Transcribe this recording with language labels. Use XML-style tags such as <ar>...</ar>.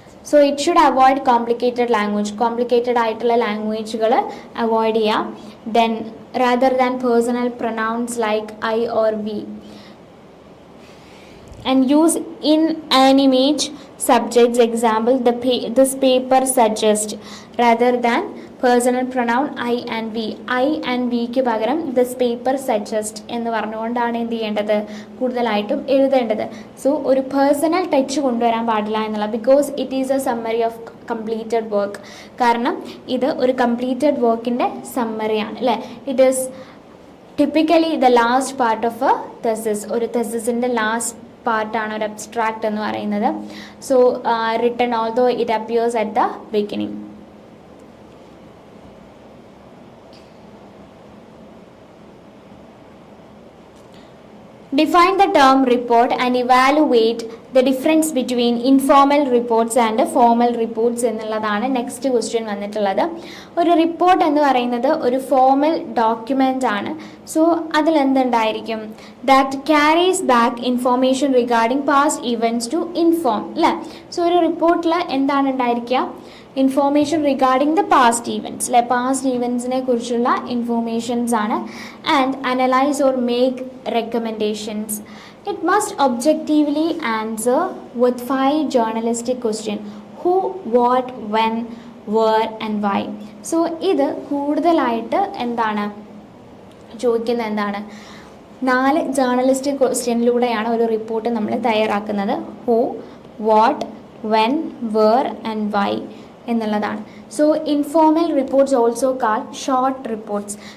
<en>So it should avoid complicated</en> <ml>ആയിട്ടുള്ള ലാംഗ്വേജുകൾ avoid ചെയ്യാം.</ml> <en>Then rather than personal pronouns like I or we, and use inanimate subjects. Example, this paper suggests, rather than personal pronoun I and we. I and we</en> <ml>ക്ക് പകരം</ml> <en>this paper suggest</en> <ml>എന്ന് പറഞ്ഞുകൊണ്ടാണ് എന്ത് ചെയ്യേണ്ടത്, കൂടുതലായിട്ടും എഴുതേണ്ടത്.</ml> <en>so</en> <ml>ഒരു personal touch കൊണ്ടുവരാൻ പാടില്ല എന്നുള്ള,</ml> <en>Because it is a summary of completed work.</en> <ml>കാരണം ഇത് ഒരു കംപ്ലീറ്റഡ് വർക്കിൻ്റെ സമ്മറിയാണ് അല്ലേ.</ml> <en>It is typically the last part of a thesis.</en> <ml>ഒരു തെസിസിൻ്റെ ലാസ്റ്റ് പാർട്ടാണ് ഒരു അബ്സ്ട്രാക്റ്റ് എന്ന് പറയുന്നത്.</ml> <en>So written although it appears at the beginning. Define the term report and evaluate the difference between informal reports and formal reports</en> <ml>എന്നുള്ളതാണ് next question വന്നിട്ടുള്ളത്. ഒരു report എന്ന് പറയുന്നത് ഒരു ഫോർമൽ ഡോക്യുമെൻ്റ് ആണ്.</ml> <en>so</en> <ml>അതിലെന്തുണ്ടായിരിക്കും,</ml> <en>That carries back information regarding past events to inform അല്ലേ.</en> <ml>So ഒരു റിപ്പോർട്ടിൽ എന്താണ് ഉണ്ടായിരിക്കുക,</ml> <en>information regarding the past events</en> <ml>അല്ലെ, പാസ്റ്റ് ഈവൻറ്റ്സിനെ കുറിച്ചുള്ള ഇൻഫോർമേഷൻസ് ആണ്.</ml> <en>And analyse or make recommendations. It must objectively answer with 5 journalistic question: who, what, when, where and why.</en> <ml>So ഇത് കൂടുതലായിട്ട് എന്താണ് ചോദിക്കുന്നത്, എന്താണ് 4 ജേർണലിസ്റ്റിക് ക്വസ്റ്റ്യനിലൂടെയാണ് ഒരു റിപ്പോർട്ട് നമ്മൾ തയ്യാറാക്കുന്നത്.</ml> <en>Who, what, when, where and why എന്നുള്ളതാണ്. So informal reports also call short reports.</en>